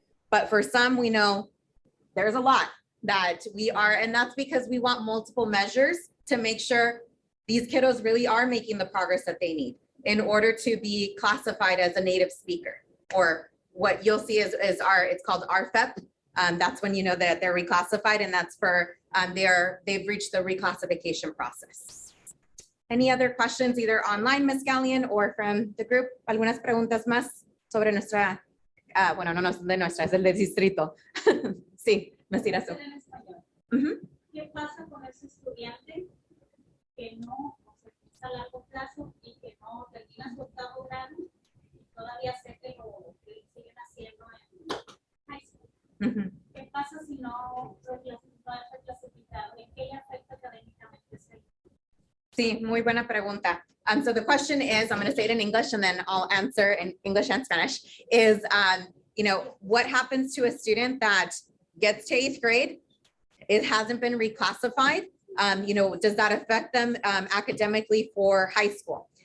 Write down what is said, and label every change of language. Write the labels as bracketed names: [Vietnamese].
[English] But for some, we know there's a lot that we are, and that's because we want multiple measures to make sure these kiddos really are making the progress that they need in order to be classified as a native speaker, or what you'll see is it's called RFEP. That's when you know that they're reclassified, and that's for they've reached the reclassification process. Any other questions, either online, Ms. Gallion, or from the group? [Spanish] ¿Algunas preguntas más sobre nuestra, bueno, no de nuestra, es el del distrito? Sí, Ms. Irazu. En español. Ujú. ¿Qué pasa con ese estudiante que no, o sea, que está a largo plazo y que no termina su octavo grado y todavía sé que lo que siguen haciendo en high school? Ujú. ¿Qué pasa si no es reclasificado? ¿En qué le afecta académicamente ese? Sí, muy buena pregunta. [English] So the question is, I'm going to say it in English and then I'll answer in English and Spanish, is, you know, what happens to a student that gets to 8th grade, it hasn't been reclassified? You know, does that affect them academically for high school?